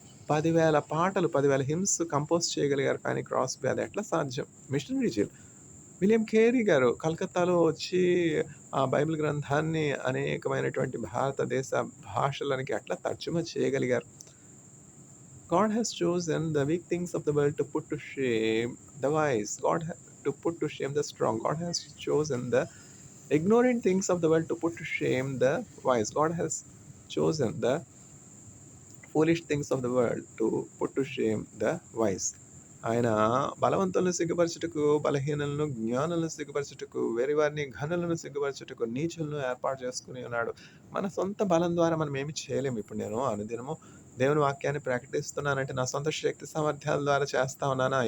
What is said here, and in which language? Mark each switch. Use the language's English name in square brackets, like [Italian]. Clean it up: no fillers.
[Telugu] 10,000 పాటలు, 10,000 hymns compose చేయగలిగారు fanny క్రాస్బీ. అది ఎట్లా సాధ్యం? Machinery zeal. విలియం కేరీ గారు కలకత్తాలో వచ్చి ఆ బైబిల్ గ్రంథాన్ని అనేకమైనటువంటి భారతదేశ భాషలకి ఎట్లా తర్జుమా చేయగలిగారు. [English] God has chosen the weak things of the world to put to shame the wise. To put to shame the strong. God has chosen the ignorant things of the world to put to shame the wise. God has chosen the foolish things of the world to put to shame the wise. [Telugu] ఆయన బలవంతులను సిగ్గుపరచుటకు, బలహీనులను జ్ఞానులను సిగ్గుపరచుటకు, వెరివారిని ఘనులను సిగ్గుపరచుటకు, నీచులను ఏర్పాటు చేసుకుని ఉన్నాడు. మన సొంత బలం ద్వారా మనం ఏమి చేయలేము. ఇప్పుడు నేను అనుదినము దేవుని వాక్యాన్ని ప్రకటిస్తున్నానంటే నా సొంత శక్తి సామర్థ్యాల ద్వారా చేస్తా ఉన్నానా?